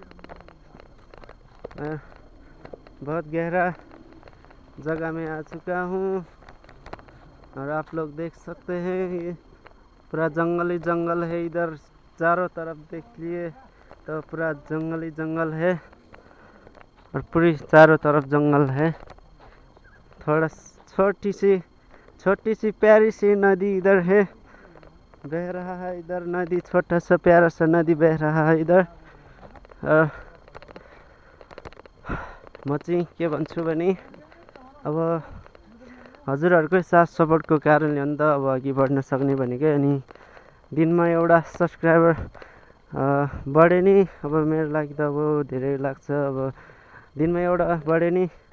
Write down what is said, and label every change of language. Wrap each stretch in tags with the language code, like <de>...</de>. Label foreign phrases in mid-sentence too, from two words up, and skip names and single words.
<hi>बहुत गहरा जगह में आ चुका हूँ और आप लोग देख सकते हैं ये पूरा जंगल ही जंगल है इधर चारों तरफ देख लिए तो पूरा जंगल ही जंगल है और पूरी चारों तरफ जंगल है थोड़ा छोटी सी प्यारी सी नदी इधर है बह रहा है इधर नदी छोटा सा प्यारा सा नदी बह रहा है इधर</hi> <ne>म चाहिँ के भन्छु भने अब हजुरहरुकै साथ सपोर्टको कारणले हो नि त अब अघि बढ्न सक्ने भनेकै अनि दिनमा एउटा सब्स्क्राइबर बढे नि अब मेरो लागि त अब धेरै लाग्छ अब दिनमा एउटा बढे नि</ne>